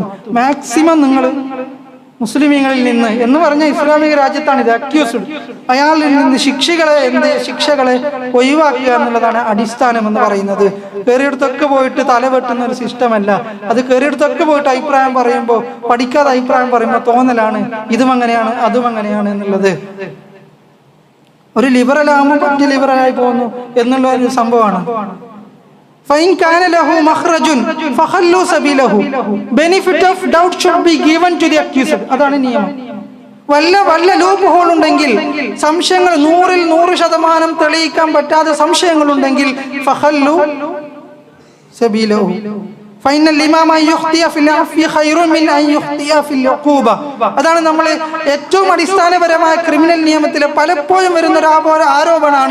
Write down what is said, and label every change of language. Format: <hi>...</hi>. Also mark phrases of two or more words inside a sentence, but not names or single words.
<ml>മാക്സിമം നിങ്ങൾ മുസ്ലിമീങ്ങളിൽ നിന്ന് എന്ന് പറഞ്ഞ ഇസ്ലാമിക രാജ്യത്താണ് ഇത് അക്യൂസ്ഡ്, അയാളിൽ നിന്ന് ശിക്ഷകളെ ഒഴിവാക്കുക എന്നുള്ളതാണ് അടിസ്ഥാനം എന്ന് പറയുന്നത്. കയറിയെടുത്തൊക്കെ പോയിട്ട് തലവെട്ടുന്ന ഒരു സിസ്റ്റമല്ല അത്. കയറിയെടുത്തൊക്കെ പോയിട്ട് അഭിപ്രായം പറയുമ്പോൾ, പഠിക്കാതെ അഭിപ്രായം പറയുമ്പോൾ തോന്നലാണ് ഇതും അങ്ങനെയാണ് അതും അങ്ങനെയാണ് എന്നുള്ളത്. ഒരു ലിബറൽ ആകുമ്പോൾ മറ്റു ലിബറലായി പോകുന്നു എന്നുള്ള ഒരു സംഭവമാണ്.</ml> <ar>فإن كان له مخرج فخلوا سبيله.</ar> <en>Benefit of doubt should be given to the accused.</en> <ml>അതാണ് നിയമം. വല്ല ലൂപ്പ് ഹോൾ ഉണ്ടെങ്കിൽ, സംശയങ്ങൾ 100% തെളിയിക്കാൻ പറ്റാത്ത സംശയങ്ങളുണ്ടെങ്കിൽ</ml> <ar>فخلوا سبيله. فإن الإمام يخطئ في العفو خير من أن يخطئ في العقوبة.</ar> <ml>അതാണ് നമ്മൾ ഏറ്റവും അടിസ്ഥാനപരമായ ക്രിമിനൽ നിയമത്തിലെ പലപ്പോഴും വരുന്ന ഒരു ആരോപണമാണ്.</ml>